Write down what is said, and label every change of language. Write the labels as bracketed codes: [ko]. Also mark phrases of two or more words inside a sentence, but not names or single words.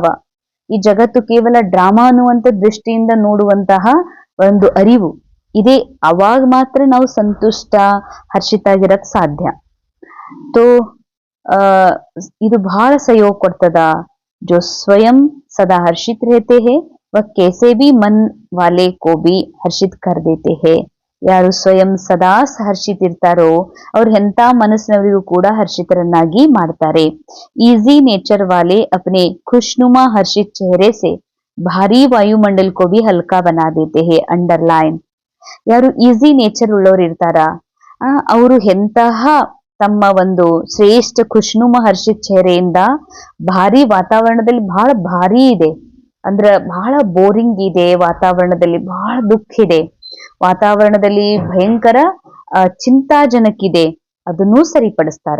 [kn] ಈ ಜಗತ್ತು ಕೇವಲ ಡ್ರಾಮಾ ಅನ್ನುವಂತ ದೃಷ್ಟಿಯಿಂದ ನೋಡುವಂತಹ ಒಂದು ಅರಿವು ಇದೆ. ಅವಾಗ ಮಾತ್ರ ನಾವು ಸಂತುಷ್ಟ, ಹರ್ಷಿತ ಆಗಿರಕ್ ಸಾಧ್ಯ. ತೋ ಇದು ಬಹಳ ಸಹಯೋಗ ಕೊಡ್ತದ. [hi] जो स्वयं सदा हर्षित रहते हैं वह कैसे भी मन वाले को भी हर्षित कर देते हैं. [kn] ಯಾರು ಸ್ವಯಂ ಸದಾ ಹರ್ಷಿತ ಇರ್ತಾರೋ ಅವ್ರು ಎಂತ ಮನಸ್ಸಿನವರಿಗೂ ಕೂಡ ಹರ್ಷಿತರನ್ನಾಗಿ ಮಾಡ್ತಾರೆ. [en] easy nature [hi] ವಾಲೆ अपने खुशनुमा हर्षित चेहरे से भारी वायुमंडल को भी हल्का बना देते हैं. [kn] ಅಂಡರ್ಲೈನ್. ಯಾರು [en] easy nature [kn] ಉಳ್ಳವ್ರು ಇರ್ತಾರ ಅವರು ಎಂತಹ ತಮ್ಮ ಒಂದು ಶ್ರೇಷ್ಠ ಖುಷ್ನುಮ ಹರ್ಷಿತ್ ಚೆಹರೆಯಿಂದ ಭಾರಿ ವಾತಾವರಣದಲ್ಲಿ ಬಹಳ ಭಾರಿ ಇದೆ ಅಂದ್ರ ಬಹಳ ಬೋರಿಂಗ್ ಇದೆ, ವಾತಾವರಣದಲ್ಲಿ ಬಹಳ ದುಃಖ ಇದೆ, ವಾತಾವರಣದಲ್ಲಿ ಭಯಂಕರ ಚಿಂತಾಜನಕ್ಕಿದೆ, ಅದನ್ನೂ ಸರಿಪಡಿಸ್ತಾರ.